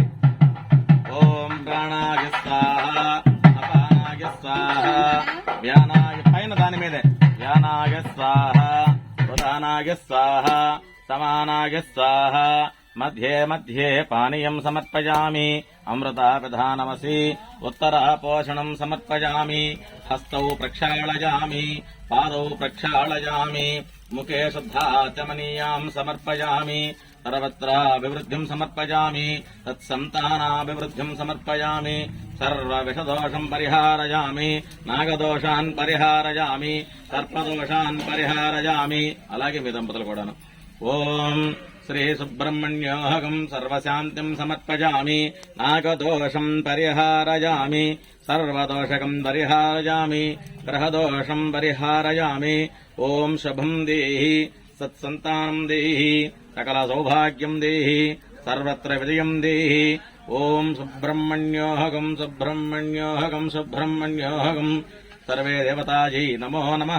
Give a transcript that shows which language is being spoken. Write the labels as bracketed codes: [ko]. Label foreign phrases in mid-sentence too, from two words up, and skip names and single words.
[sa] ఓం ప్రాణాయ స్వాహ అపానాయ స్వాహ వ్యానాయ [te] పైన దాని మీదే [sa] వ్యానాయ స్వాహ ప్రధానాయ స్వాహ समानाय स्वाहा मध्ये मध्ये पानीयं समर्पयामि अमृतापिधानमसि उत्तरापोषणं समर्पयामि हस्तौ प्रक्षालयामि पादौ प्रक्षालयामि मुखे शुद्धाचमनीयां समर्पयामि सर्वत्राभिवृद्धिं समर्पयामि तत्सन्तानाभिवृद्धिं समर्पयामि सर्वविषदोषं परिहारयामि नागदोषान् परिहारयामि सर्पदोषान् परिहारयामि [te] అలాగే మీ దంపతులు కూడాను [sa] ఓం శ్రీ సుబ్రహ్మణ్యోహం సర్వశాంతిం సమర్పయామి నాగదోషం పరిహారయామి సర్వదోషకం పరిహారయామి గ్రహదోషం పరిహారయామి ఓం శుభం దేహి సత్సంతానం దేహి సకల సౌభాగ్యం దేహి సర్వత్ర విజయం దేహి ఓం సుబ్రహ్మణ్యోహం సుబ్రహ్మణ్యోహం సుబ్రహ్మణ్యోహం సర్వే దేవతాజీ నమో నమః.